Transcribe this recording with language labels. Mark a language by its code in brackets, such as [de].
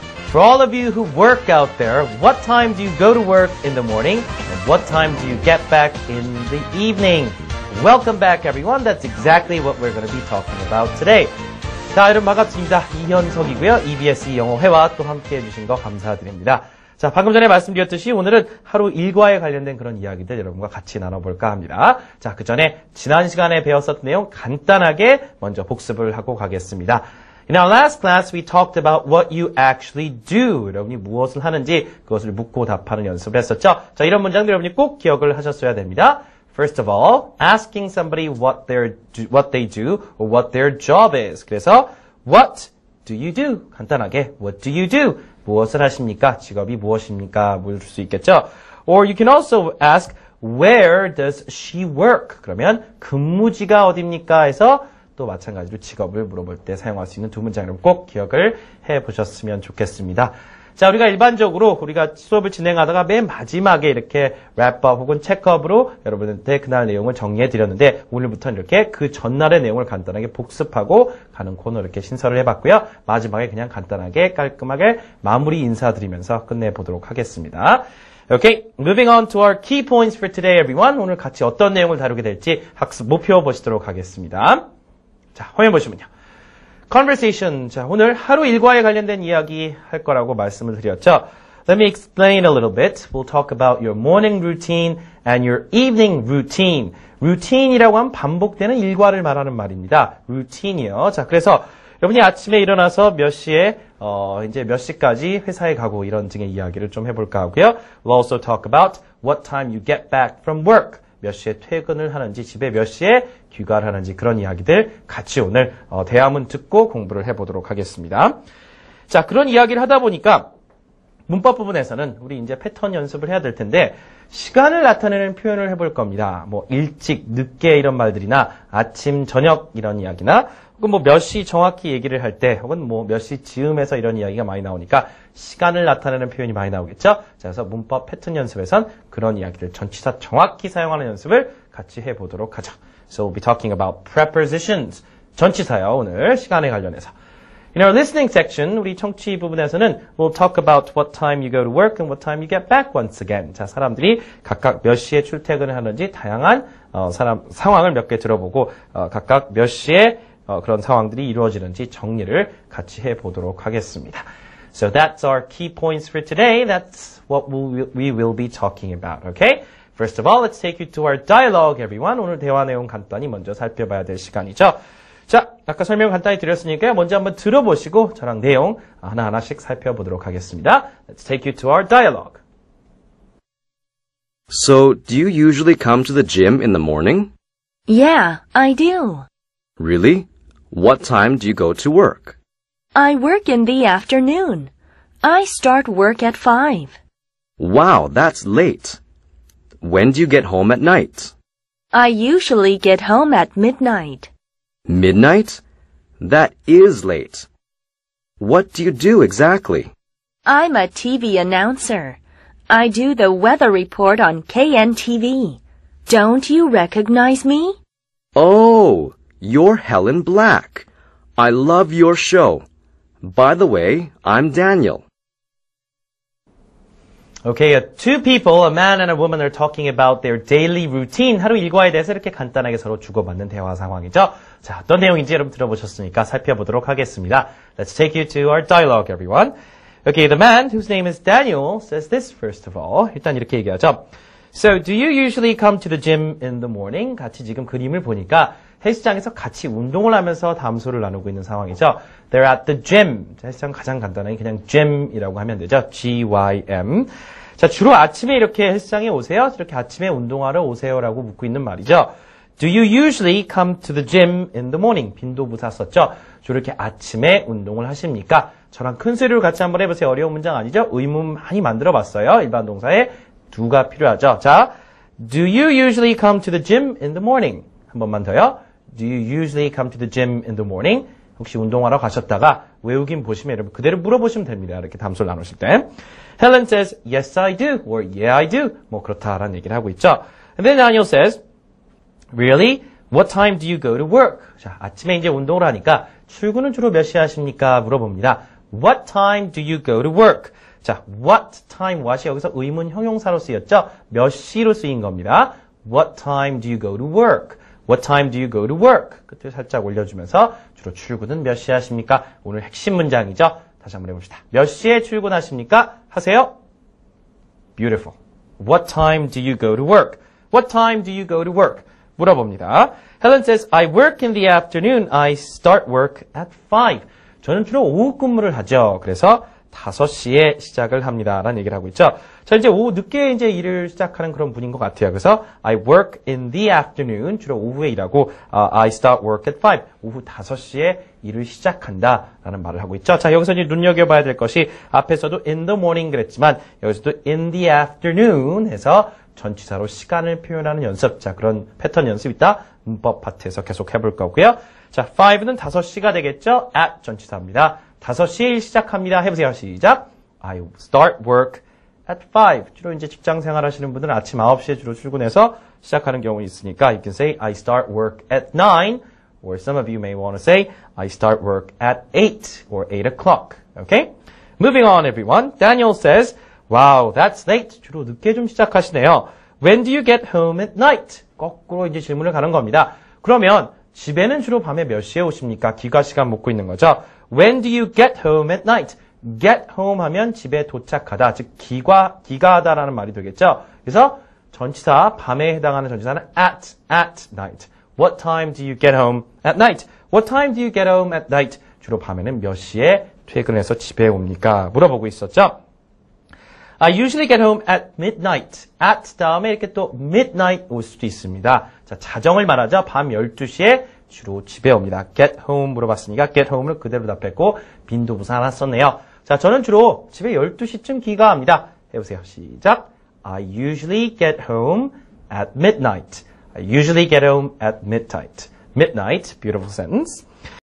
[en] For all of you who work out there, what time do you go to work in the morning and what time do you get back in the evening? Welcome back everyone. That's exactly what we're going to be talking about today. [ko] 자, 여러분 반갑습니다. 이현석이고요. EBS 영어회화 또 함께 해주신 거 감사드립니다. 자, 방금 전에 말씀드렸듯이 오늘은 하루 일과에 관련된 그런 이야기들 여러분과 같이 나눠볼까 합니다. 자, 그 전에 지난 시간에 배웠었던 내용 간단하게 먼저 복습을 하고 가겠습니다. [en] In our last class, we talked about what you actually do. [ko] 여러분이 무엇을 하는지 그것을 묻고 답하는 연습을 했었죠. 자, 이런 문장들 여러분이 꼭 기억을 하셨어야 됩니다. [en] First of all, asking somebody what they do or what their job is. [ko] 그래서 [en] what do you do? [ko] 간단하게 [en] what do you do? [ko] 무엇을 하십니까? 직업이 무엇입니까? 물을 수 있겠죠. [en] Or you can also ask where does she work? [ko] 그러면 근무지가 어디입니까? 해서 또 마찬가지로 직업을 물어볼 때 사용할 수 있는 두 문장을 꼭 기억을 해보셨으면 좋겠습니다. 자, 우리가 일반적으로 우리가 수업을 진행하다가 맨 마지막에 이렇게 랩업 혹은 체크업으로 여러분한테 그날 내용을 정리해 드렸는데 오늘부터는 이렇게 그 전날의 내용을 간단하게 복습하고 가는 코너 이렇게 신설을 해봤고요. 마지막에 그냥 간단하게 깔끔하게 마무리 인사드리면서 끝내보도록 하겠습니다. Okay, moving on to our key points for today, everyone. 오늘 같이 어떤 내용을 다루게 될지 학습 목표 보시도록 하겠습니다. 자, 화면 보시면요. Conversation. 자, 오늘 하루 일과에 관련된 이야기 할 거라고 말씀을 드렸죠. [en] Let me explain a little bit. We'll talk about your morning routine and your evening routine. [ko] Routine이라고 하면 반복되는 일과를 말하는 말입니다. Routine이요. 자, 그래서 여러분이 아침에 일어나서 몇 시에 이제 몇 시까지 회사에 가고 이런 등의 이야기를 좀 해볼까 하고요. [en] We'll also talk about what time you get back from work. [ko] 몇 시에 퇴근을 하는지, 집에 몇 시에 귀가를 하는지 그런 이야기들 같이 오늘 대화문 듣고 공부를 해보도록 하겠습니다. 자, 그런 이야기를 하다 보니까 문법 부분에서는 우리 이제 패턴 연습을 해야 될 텐데 시간을 나타내는 표현을 해볼 겁니다. 뭐 일찍, 늦게 이런 말들이나 아침, 저녁 이런 이야기나 혹은 뭐 몇 시 정확히 얘기를 할 때 혹은 뭐 몇 시 즈음에서 이런 이야기가 많이 나오니까 시간을 나타내는 표현이 많이 나오겠죠. 자, 그래서 문법 패턴 연습에선 그런 이야기들 전치사 정확히 사용하는 연습을 같이 해보도록 하죠. [en] So we'll be talking about prepositions. [ko] 전치사요, 오늘 시간에 관련해서. [en] In our listening section, [ko] 우리 청취 부분에서는 [en] we'll talk about what time you go to work and what time you get back once again. [ko] 자, 사람들이 각각 몇 시에 출퇴근을 하는지 다양한 상황을 몇 개 들어보고 각각 몇 시에 그런 상황들이 이루어지는지 정리를 같이 해보도록 하겠습니다. [en] So that's our key points for today. That's what we will be talking about, okay? First of all, let's take you to our dialogue, everyone. [ko] 오늘 대화 내용 간단히 먼저 살펴봐야 될 시간이죠. 자, 아까 설명 간단히 드렸으니까요. 먼저 한번 들어보시고 저랑 내용 하나하나씩 살펴보도록 하겠습니다. [en] Let's take you to our dialogue. So, do you usually come to the gym in the morning? Yeah, I do. Really? What time do you go to work? I work in the afternoon. I start work at 5. Wow, that's late. When do you get home at night? I usually get home at midnight. Midnight? That is late. What do you do exactly? I'm a TV announcer. I do the weather report on KNTV. Don't you recognize me? Oh, you're Helen Black. I love your show. By the way, I'm Daniel. Okay, two people, a man and a woman, are talking about their daily routine. [ko] 하루 일과에 대해서 이렇게 간단하게 서로 주고받는 대화 상황이죠. 자, 어떤 내용인지 여러분 들어보셨으니까 살펴보도록 하겠습니다. [en] Let's take you to our dialogue, everyone. Okay, the man, whose name is Daniel, says this first of all. [ko] 일단 이렇게 얘기하죠. [en] So, do you usually come to the gym in the morning? [ko] 같이 지금 그림을 보니까 헬스장에서 같이 운동을 하면서 담소를 나누고 있는 상황이죠. [en] They're at the gym. [ko] 헬스장 가장 간단하게 그냥 gym이라고 하면 되죠. [en] G-Y-M. [ko] 자, 주로 아침에 이렇게 헬스장에 오세요? 이렇게 아침에 운동하러 오세요라고 묻고 있는 말이죠. [en] Do you usually come to the gym in the morning? [ko] 빈도부사 썼죠. 주로 이렇게 아침에 운동을 하십니까? 저랑 큰 소리로 같이 한번 해보세요. 어려운 문장 아니죠? 의문 많이 만들어봤어요. 일반 동사에 do가 필요하죠. [en] 자, do you usually come to the gym in the morning? [ko] 한 번만 더요. [en] Do you usually come to the gym in the morning? [ko] 혹시 운동하러 가셨다가 외우긴 보시면 여러분 그대로 물어보시면 됩니다. 이렇게 담소를 나누실 때. [en] Helen says, yes, I do. Or yeah, I do. [ko] 뭐 그렇다라는 얘기를 하고 있죠. [en] And then Daniel says, really? What time do you go to work? [ko] 자, 아침에 이제 운동을 하니까 출근은 주로 몇 시에 하십니까? 물어봅니다. [en] What time do you go to work? [ko] 자, what time, what이 여기서 의문 형용사로 쓰였죠? 몇 시로 쓰인 겁니다. [en] What time do you go to work? What time do you go to work? [ko] 끝을 살짝 올려주면서 주로 출근은 몇 시에 하십니까? 오늘 핵심 문장이죠. 다시 한번 해봅시다. 몇 시에 출근하십니까? 하세요. Beautiful. [en] What time do you go to work? What time do you go to work? [ko] 물어봅니다. [en] Helen says, I work in the afternoon. I start work at 5. [ko] 저는 주로 오후 근무를 하죠. 그래서 5시에 시작을 합니다. 라는 얘기를 하고 있죠. 자, 이제 오후 늦게 이제 일을 시작하는 그런 분인 것 같아요. 그래서 [en] I work in the afternoon. [ko] 주로 오후에 일하고 [en] I start work at 5. [ko] 오후 5시에 일을 시작한다. 라는 말을 하고 있죠. 자, 여기서 이제 눈여겨봐야 될 것이 앞에서도 [en] in the morning [ko] 그랬지만 여기서도 [en] in the afternoon [ko] 해서 전치사로 시간을 표현하는 연습. 자, 그런 패턴 연습 있다. 문법 파트에서 계속 해볼 거고요. 자, 5는 5시가 되겠죠. at 전치사입니다. 5시에 시작합니다. 해보세요. 시작. [en] I start work at 5. [ko] 주로 이제 직장 생활 하시는 분들은 아침 9시에 주로 출근해서 시작하는 경우 있으니까 [en] you can say I start work at 9 or some of you may want to say I start work at 8 or 8 o'clock. Okay? Moving on everyone. Daniel says, wow, that's late. [ko] 주로 늦게 좀 시작하시네요. [en] When do you get home at night? [ko] 거꾸로 이제 질문을 가는 겁니다. 그러면 집에는 주로 밤에 몇 시에 오십니까? 귀가 시간 묻고 있는 거죠. [en] When do you get home at night? [ko] get home 하면 집에 도착하다, 즉 귀가하다라는 말이 되겠죠. 그래서 전치사 밤에 해당하는 전치사는 [en] at night. What time do you get home at night? What time do you get home at night? [ko] 주로 밤에는 몇 시에 퇴근해서 집에 옵니까? 물어보고 있었죠. [en] I usually get home at midnight. [ko] at 다음에 이렇게 또 midnight 올 수도 있습니다. 자, 자정을 말하죠. 밤 12시에 주로 집에 옵니다. get home 물어봤으니까 get home을 그대로 답했고 빈도부사 하나 썼네요. 자, 저는 주로 집에 12시쯤 귀가합니다. 해보세요. 시작. [en] I usually get home at midnight. I usually get home at midnight. Midnight, beautiful sentence.